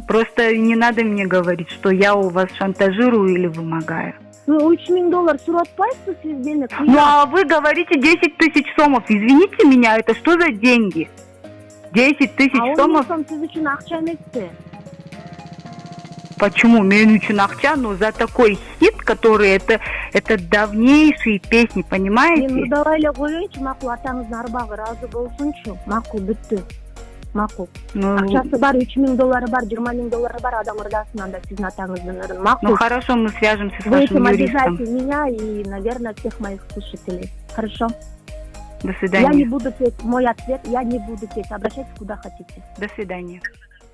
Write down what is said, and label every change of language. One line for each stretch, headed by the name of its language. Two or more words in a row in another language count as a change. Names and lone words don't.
Russian: Просто не надо мне говорить, что я у вас шантажирую или вымогаю.
Kyrgyz: $3000 суратпайсыз сизден.
Russian: А вы говорите 10 тысяч сомов. Извините меня, это что за деньги? 10 тысяч сомов? Почему?
Kyrgyz: Мен үшін ақча,
Russian: но за такой хит, который это давнейшие песни, понимаете?
Kazakh: Давай қояйыншы, мақұл, атаңыздың арбағы разы болсыншы. Мақұл, бітті. Мақұл. Ақшасы бар, $3000 бар, $20000 бар, адам ырдасынан да сіздің атаңыздың. Мақұл.
Russian: Хорошо, мы свяжемся с Вы вашим этим юристом. обижаете меня и, наверное, всех моих слушателей. Хорошо? До Я свидания. не буду петь. Мой ответ, я не буду петь. Обращайтесь куда хотите. До свидания.